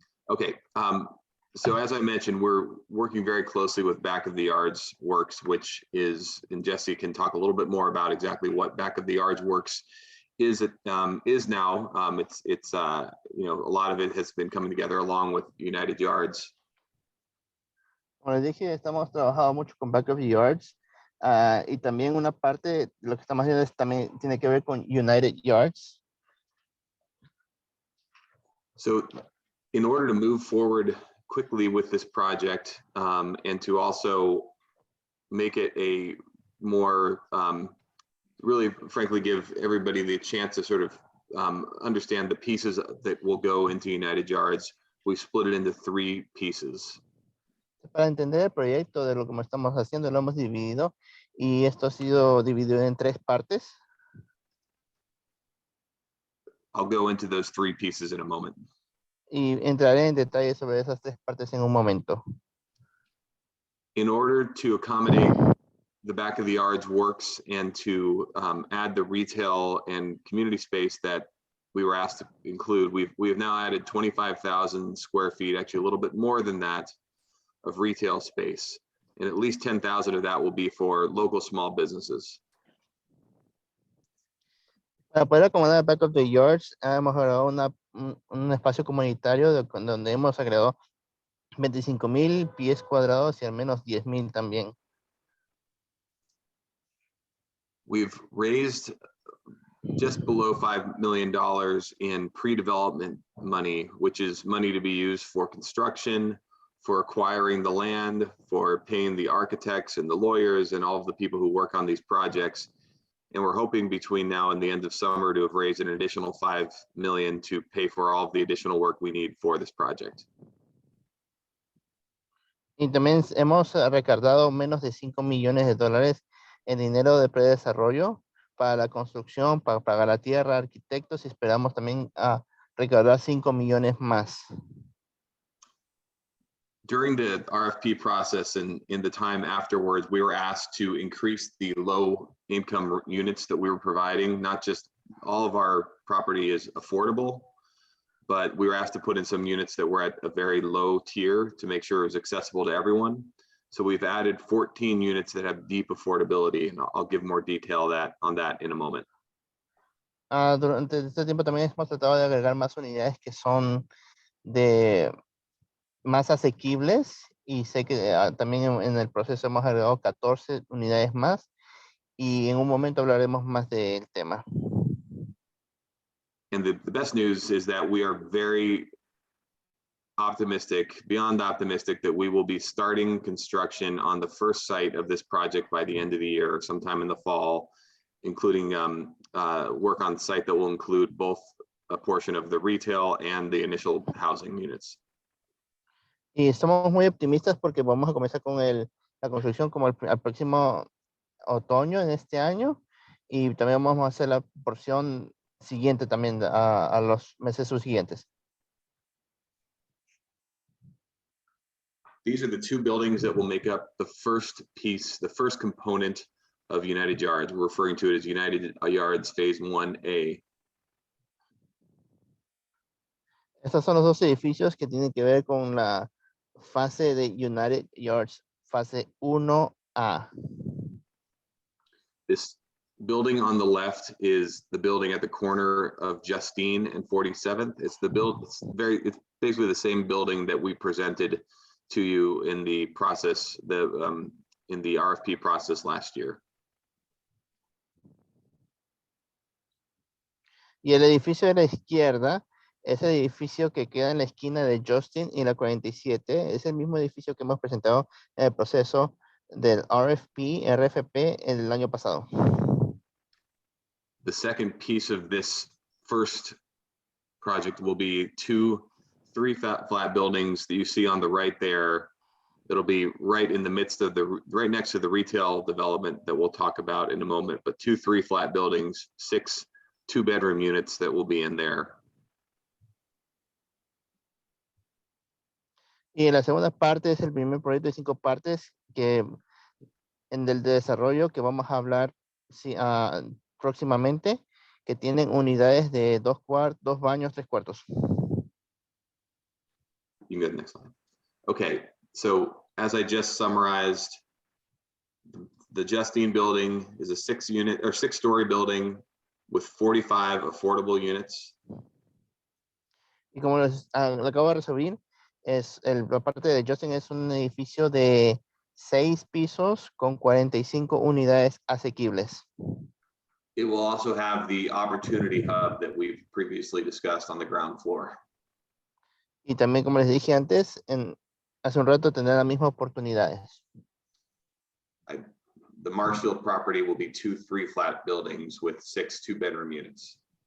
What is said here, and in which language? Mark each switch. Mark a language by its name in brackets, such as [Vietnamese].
[English] Okay, so as I mentioned, we're working very closely with Back of the Yards Works, which is, and Jesse can talk a little bit more about exactly what Back of the Yards Works is now. It's a lot of it has been coming together along with United Yards. [Spanish] Como les dije, estamos trabajando mucho con Back of the Yards y también una parte de lo que estamos haciendo también tiene que ver con United Yards. [English] So in order to move forward quickly with this project and to also make it a more, really frankly, give everybody the chance to sort of understand the pieces that will go into United Yards, we split it into 3 pieces. [Spanish] Para entender el proyecto de lo que estamos haciendo, lo hemos dividido y esto ha sido dividido en 3 partes. [English] I'll go into those 3 pieces in a moment. [Spanish] Y entraré en detalle sobre esas 3 partes en un momento. [English] In order to accommodate the Back of the Yards Works and to add the retail and community space that we were asked to include, we have now added 25,000 square feet, actually a little bit more than that, of retail space, and at least 10,000 of that will be for local small businesses. [Spanish] Para poder acomodar Back of the Yards, hemos agregado un espacio comunitario donde hemos agregado 25,000 pies cuadrados y al menos 10,000 también. [English] We've raised just below $5 million in pre-development money, which is money to be used for construction, for acquiring the land, for paying the architects and the lawyers and all of the people who work on these projects. And we're hoping between now and the end of summer to have raised an additional $5 million to pay for all of the additional work we need for this project. [Spanish] Y también hemos recaudado menos de $5 millones en dinero de predesarrollo para la construcción, para pagar la tierra, arquitectos, y esperamos también recaudar 5 millones más. [English] During the RFP process and in the time afterwards, we were asked to increase the low income units that we were providing. Not just all of our property is affordable, but we were asked to put in some units that were at a very low tier to make sure it was accessible to everyone. So we've added 14 units that have deep affordability, and I'll give more detail on that in a moment. [Spanish] Durante este tiempo también hemos tratado de agregar más unidades que son de más asequibles, y sé que también en el proceso hemos agregado 14 unidades más y en un momento hablaremos más del tema. [English] And the best news is that we are very optimistic, beyond optimistic, that we will be starting construction on the first site of this project by the end of the year, sometime in the fall, including work on site that will include both a portion of the retail and the initial housing units. [Spanish] Y estamos muy optimistas porque vamos a comenzar con la construcción como al próximo otoño en este año, y también vamos a hacer la porción siguiente también a los meses subsiguientes. [English] These are the 2 buildings that will make up the first piece, the first component of United Yards. We're referring to it as United Yards Phase 1A. [Spanish] Estos son los 2 edificios que tienen que ver con la fase de United Yards, fase 1A. [English] This building on the left is the building at the corner of Justine and 47th. It's it's basically the same building that we presented to you in the process, in the RFP process last year. [Spanish] Y el edificio de la izquierda Ese edificio que queda en la esquina de Justine y la 47 es el mismo edificio que hemos presentado en el proceso del RFP en el año pasado. [English] The second piece of this first project will be 3 flat buildings that you see on the right there. It'll be right in the midst of right next to the retail development that we'll talk about in a moment, but 3 flat buildings, 6 2-bedroom units that will be in there. [Spanish] Y la segunda parte es el primer proyecto de 5 partes que en el desarrollo que vamos a hablar próximamente, que tienen unidades de 2 baños, 3 cuartos. [English] You can go to the next slide. Okay, so as I just summarized, the Justine Building is a 6-story building with 45 affordable units. [Spanish] Y como lo acabo de resumir, la parte de Justine es un edificio de 6 pisos con 45 unidades asequibles. [English] It will also have the opportunity hub that we've previously discussed on the ground floor. [Spanish] Y también, como les dije antes, hace un rato tendrá las mismas oportunidades. [English] The Marshfield Property will be 2 3-flat buildings with 6 2-bedroom units.